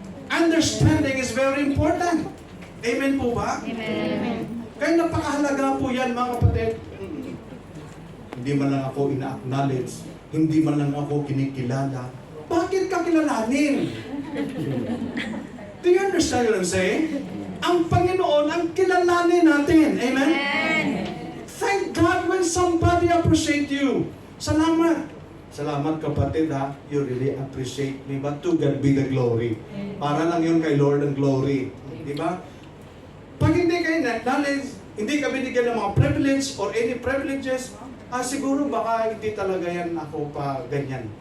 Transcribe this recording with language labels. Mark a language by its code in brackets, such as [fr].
[en] Understanding is very important. [tl] Amen po ba? Amen. Kaya napakahalaga po yan, mga kapatid. Hindi man lang ako ina-acknowledge, hindi man lang ako kinikilala. Bakit ka kilalanin? [en] Do you understand what I'm saying? [tl] Ang Panginoon ang kilalanin natin. Amen? [en] Thank God when somebody appreciate you. Salamat. [tl] Salamat kapatid ha. [en] You really appreciate me. But to God be the glory. [tl] Para lang yun kay Lord ang glory. Di ba? Pag hindi kayo na-acknowledge, hindi ka binigyan ng mga privilege [en] or any privileges, [tl] siguro baka hindi talaga yan ako pa ganyan.